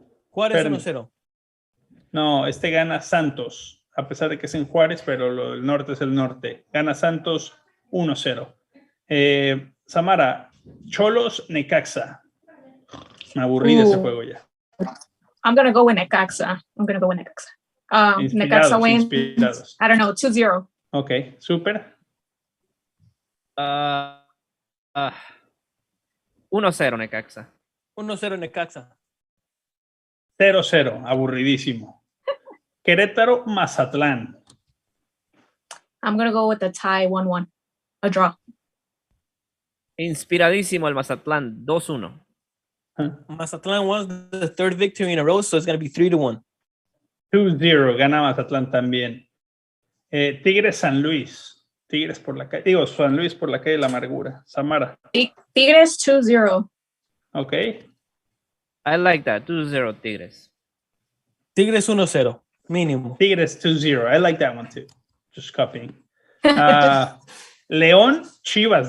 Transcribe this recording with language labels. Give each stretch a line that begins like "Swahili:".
Spanish: Juárez 1-0. No, gana Santos, a pesar de que es en Juárez, pero el norte es el norte. Gana Santos 1-0. Samara, Cholos Necaxa. Me aburrí de ese juego ya.
English: I'm going to go with Necaxa. Necaxa wins, I don't know, 2-0. Ok, Super. 1-0 Necaxa. 1-0 Necaxa.
Spanish: 0-0, aburridísimo. Querétaro, Mazatlán.
English: I'm going to go with a tie, 1-1. A draw.
Spanish: Inspiradísimo el Mazatlán, 2-1.
English: Mazatlán won the 3rd victory in a row, so it's going to be 3-1.
Spanish: 2-0, gana Mazatlán también. Tigres, San Luis. San Luis por la calle de la amargura. Samara. Tigres 2-0.
English: Ok. I like that, 2-0 Tigres.
Spanish: Tigres 1-0, mínimo.
English: Tigres 2-0. I like that one too. Just copying. León, Chivas.